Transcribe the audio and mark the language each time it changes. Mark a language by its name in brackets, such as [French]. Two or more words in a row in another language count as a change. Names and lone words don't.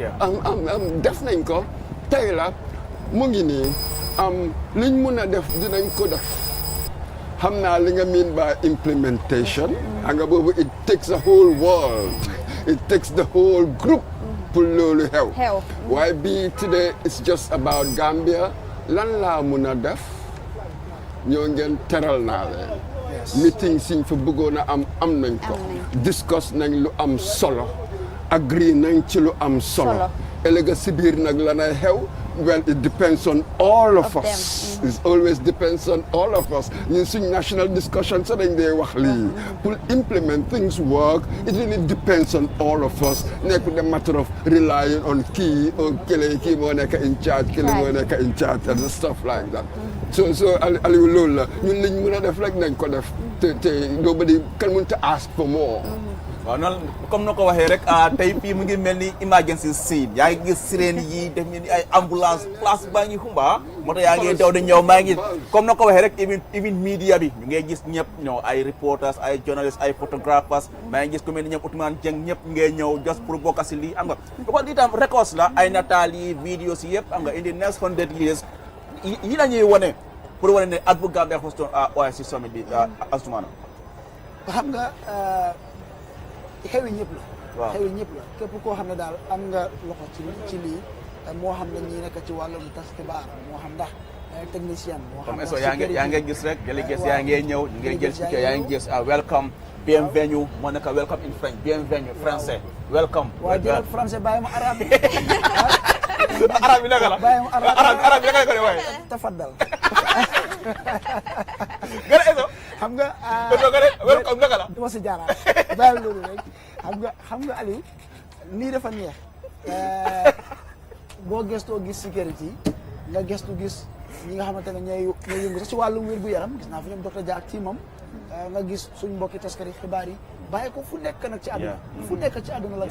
[Wolof] def nañ ko tey la mu ngi nii liñ mun a def dinañ ko def xam naa li nga [English] mean by implementation [Wolof] xam nga boobu [English] it takes the whole world it takes the whole group [Wolof] pour loolu xew waaye bii [English] today it's just about Gambia [Wolof] lan laa mun a def ñoo ngeen teral naa leen meeting siñ fa bëggoon a am nañ ko discuss nañ lu am solo agree nañ ci lu am solo ëllëg si biir nag lanay xew [English] well it depends on all of us it always depends on all of us [Wolof] ñun suñ [English] national discussion [Wolof] sa dañ dee wax lii pour [English] implement things work it really depends on all of us nekk the matter of relying on kii or [Wolof] kii moo nekk [English] in charge [Wolof] kii moo nekk [English] in charge and stuff like that so [Wolof] Aliou loolu la ñun liñ mën a def rek nañ ko def te [English] nobody can want to ask for more [Wolof] waaw noonu comme na ko waxee rek tey fii mu ngi mel ni emergency scene yaa ngi gis sirène yi def ni ay ambulance place baa ngi xumba moo tax yaa ngi daw di ñëw maa ngi comme na ko waxee rek [English] even media [Wolof] bi ñu ngi gis ñëpp ay reporters ay journalists ay photographers maa ngi gis ku mel ni ñoom Ousmane Dieng ñëpp ngay ñëw just pour bokk si lii am nga because lii tam records la ay nataal yi videos yi yëpp am nga [English] in the next 100 years [Wolof] yi la ñuy wane pour wane ne at bu Gambia hostoon OIC summit bi Asumana xam nga xewi ñëpp la xewi ñëpp la képp koo xam ne daal am nga loxo ci lii moo xam ne ñi nekk ci wàllum tas xibaar moo xam ndax technicien moo xam ndax yaa ngi gis rek délégués yaa ngi ñëw ñu ngi jël ci yaa ngi gis welcome bienvenue moo nekk [English] welcome in French [French] bienvenue français [Wolof] welcome waaye jël français bàyyi ma arabe arab bi naka la bàyyi ma arab bi naka ko de waaye tafaddal gën eso xam nga welcome naka la dama si jaaraat bàyyi loolu rek xam nga Aliou lii dafa neex boo gëstoo gis sécurité nga gëstu gis ñi nga xamante ne ñooy yëngu sax ci wàllum wér gu yaram gis naa fi ñoom docteur Dia ak teamam nga gis suñ mbokki taskari xibaar yi bàyyi ko fu nekk nag ci àdduna fu nekk ci àdduna la